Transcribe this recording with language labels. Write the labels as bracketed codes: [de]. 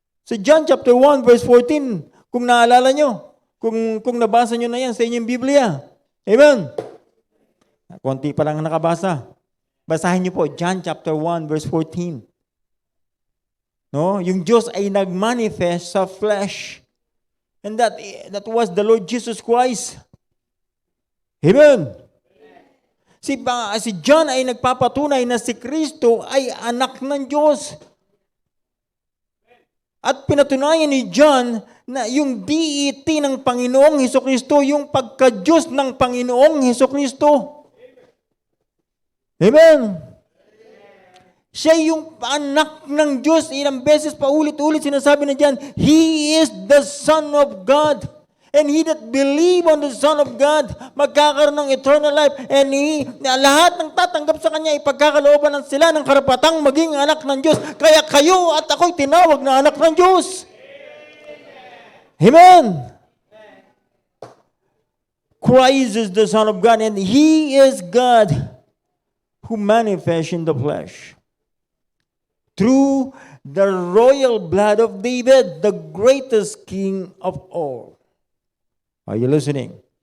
[tl] Sa John chapter 1 verse 14, kung naalala nyo, kung nabasa nyo na yan sa inyong Biblia. Amen. Konti pa lang nakabasa. Basahin niyo po, John chapter 1, verse 14. No? Yung Diyos ay nagmanifest sa flesh. [en] And that was the Lord Jesus Christ. Amen. [tl] Si John ay nagpapatunay na si Kristo ay anak ng Diyos. At pinatunayan ni John na yung deity ng Panginoong Hesukristo, yung pagka-Diyos ng Panginoong Hesukristo. Amen. Siya yung anak ng Diyos. Ilang beses pa ulit-ulit sinasabi na dyan, [en] He is the Son of God. And he that believe on the Son of God, [tl] magkakaroon ng [en] eternal life. [tl] And lahat ng tatanggap sa Kanya, ipagkakalooban ng sila ng karapatang maging anak ng Diyos. Kaya kayo at ako'y tinawag na anak ng Diyos. Amen. [en] Christ is the Son of God, and He is God who manifests in the flesh. Through the royal blood of David, the greatest king of all. Are you listening?